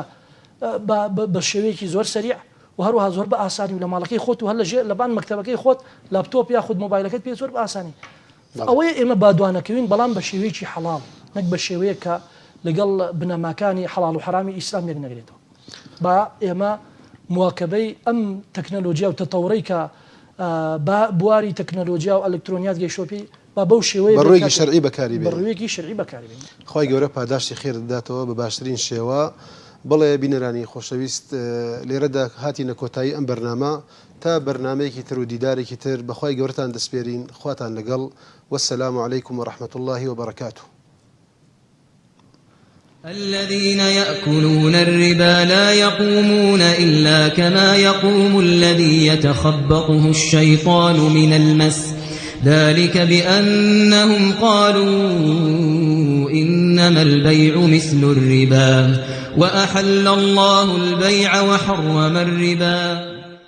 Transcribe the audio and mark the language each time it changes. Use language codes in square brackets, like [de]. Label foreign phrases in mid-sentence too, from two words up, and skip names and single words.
[ckb] بە شێوەیەکی زۆر سەریع و هەروەها زۆر بە ئاسانی و لە ماڵەکەی خۆت و هەر لەبان مەکتەبەکەی خۆت لاپتۆپ یاخود مۆبایلەکەت پێ زۆر بە ئاسانی ئەوەیە ئێمە بادوانەکەوین بەڵام بە شێوەیەکی حەڵاڵ نەک بە شێوەیە کە لەگەڵ بنەماکانی حەڵاڵ و حرامی ئیسلام یەک نەگرێتەوە با ئێمە مواکبەی ئەم تەکنۆلۆژیا و تەتەوڕەی کە بواری تەکنۆلۆژیا و ئەلکترۆنیات گەیشتۆپی با بەو شێوەیە بەڕێوەیەکی شەرعی بەکاری بێنین بەڕێوەیەکی شەرعی بەکاری بێنین خی گەورە پاداشتی خێر دەداتەوە بە باشترین شێوە بەڵێ بینەرانی خۆشەویست لێرەدا هاتینە کۆتایی ئەم بەرنامە تا بەرنامەیەکی تر و دیدارێکی تر بەخوای گەورەتان دەسپێرین خواتان لەگەڵ [ar] والسلام عليكم ورحمة الله وبركاته. الذين يأكلون الربا لا يقومون إلا كما يقوم الذي يتخبطه الشيطان من المس ذلك بأنهم قالوا إنما البيع مثل الربا وأحل الله البيع وحرم الربا